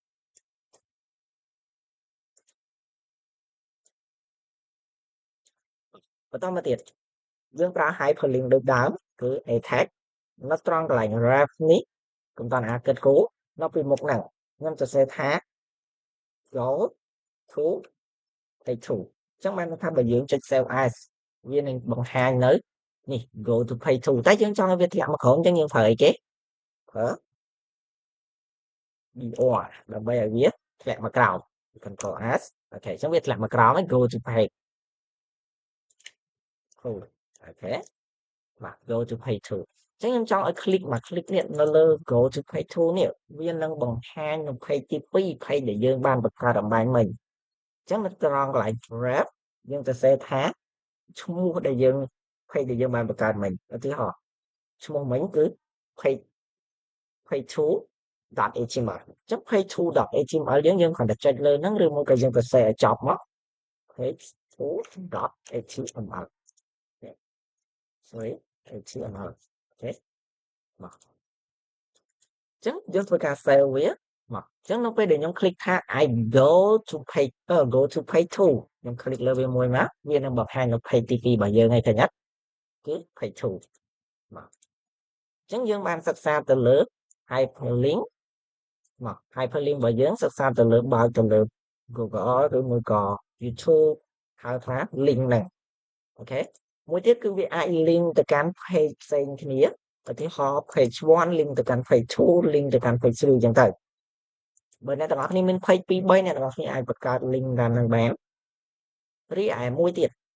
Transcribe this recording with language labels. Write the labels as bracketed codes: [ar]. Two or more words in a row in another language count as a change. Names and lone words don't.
[km] បន្តមកទៀតយើងប្រើ hyperlink ដូចដើមគឺ [en] a tag [km] នៅត្រង់កន្លែង ref នេះកុំតន់អាគិតគោនៅពីមុខហ្នឹងខ្ញុំសរសេរថា [en] go to page 2 [km] អញ្ចឹងបានថាបើយើងចុច [en] save as [km] វានឹងបង្ហាញនៅនេះ [en] go to page 2 [km] តែយើងចង់ឲ្យវាធ្លាក់មកក្រោមអញ្ចឹងយើងប្រើអីគេប្រើ br ដើម្បីឲ្យវាធ្លាក់មកក្រោម [en] control s [km] អូខេអញ្ចឹងវាធ្លាក់មកក្រោមហើយ [en] go to page 2 [km] អូខេបាទ [en] go to page 2 [km] អញ្ចឹងខ្ញុំចង់ឲ្យ click មក click នេះនៅលើ [en] go to page 2 [km] នេះវានឹងបង្ហាញនៅ page ទី2 page ដែលយើងបានបង្កើតអំបញ្ញមិញអញ្ចឹងនៅត្រង់កន្លែង grab យើងទៅសេថាឈ្មោះដែលយើង page ដែលយើងបានបង្កើតមិញឧទាហរណ៍ឈ្មោះមិញគឺ page 2.html អញ្ចឹង page 2.html យើងគ្រាន់តែចុចលើហ្នឹងឬមកក៏យើងទៅសេឲ្យចប់មក page 2.html [en] sorry html [km] អូខេមកអញ្ចឹងយើងធ្វើការ save វាមកអញ្ចឹងនៅពេល ដែលខ្ញុំ click ថា [en] I go to page 2 [km] ខ្ញុំ click លើវាមួយមកវានឹងបង្ហាញនៅ page ទី2របស់យើងហើយឃើញអត់គឺ page 2 មកអញ្ចឹងយើងបានសិក្សាទៅលើ hyperlink មក hyperlink របស់យើងសិក្សាទៅលើបើកទៅលើ Google ឬមួយក៏ YouTube ហៅថា link ហ្នឹងអូខេមួយទៀតគឺវាអាច link ទៅកាន់ page ផ្សេងគ្នាឧទាហរណ៍ page 1 link ទៅកាន់ page 2 link ទៅកាន់ page 3អញ្ចឹងទៅបើអ្នកទាំងអស់គ្នាមាន page 2 3អ្នកទាំងអស់គ្នាអាចបង្កើត link តាមនឹងបានរីឯមួយទៀត